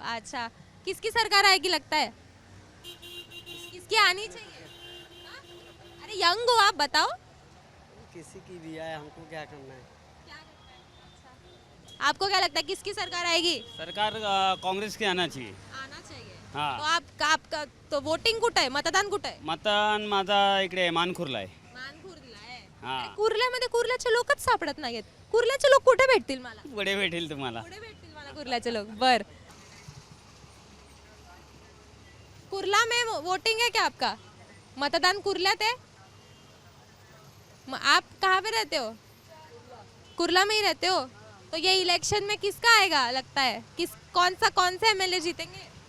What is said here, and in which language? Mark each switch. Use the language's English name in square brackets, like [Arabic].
[Hindi] अच्छा, किसकी सरकार आएगी लगता है? किसकी आनी चाहिए? हाँ? अरे यंग हो आप, बताओ. किसी की भी आए, हमको क्या करना है? आपको क्या लगता है किसकी सरकार आएगी? सरकार काँग्रेस की आना चाहिए. आना चाहिए. हाँ. तो आपका तो वोटिंग [Marathi] कुठं आहे? मतदान कुठं आहे? मतदान माझा इकडे मानखुरला आहे. मानखुर्दला आहे. हा. अरे कुर्ल्यामध्ये कुर्ल्याचे लोकच सापडत नाहीत. कुर्ल्याचे लोक कुठे भेटतील मला? पुढे भेटेल तुम्हाला. कुठे भेटतील मला कुर्ल्याचे लोक? बर. [Hindi] कुर्ला में वोटिंग है क्या आपका? मतदान कुर्ल्यात है? आप कहाँ पे रहते हो? कुर्ला में ही रहते हो, तो ये इलेक्शन में किसका आएगा लगता है? कौन से एमएलए जीतेंगे?